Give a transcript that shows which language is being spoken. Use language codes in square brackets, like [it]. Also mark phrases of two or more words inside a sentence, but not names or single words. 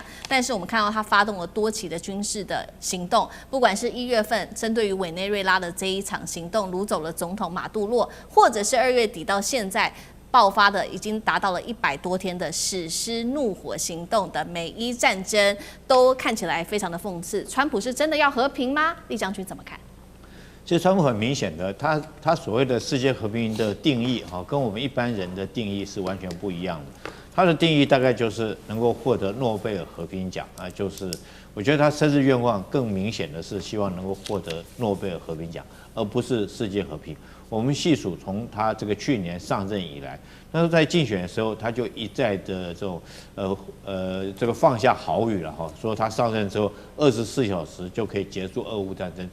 [zh] 但是我們看到他發動了多起的軍事的行動，不管是1月份針對於委內瑞拉的這一場行動，擄走了總統馬杜洛，或者是2月底到現在爆發的已經達到了100多天的史詩怒火行動的美伊戰爭，都看起來非常的諷刺。川普是真的要和平嗎？酈將軍怎麼看？其實川普很明顯的，他所謂的世界和平的定義哈，跟我們一般人的定義是完全不一樣的。他的定義大概就是能夠獲得諾貝爾和平獎啊，就是我覺得他生日願望更明顯的是希望能夠獲得諾貝爾和平獎，而不是世界和平。我們細數從他這個去年上任以來，那時候在競選的時候，他就一再的這種這個放下豪語了哈，說他上任之後24小時就可以結束俄烏戰爭。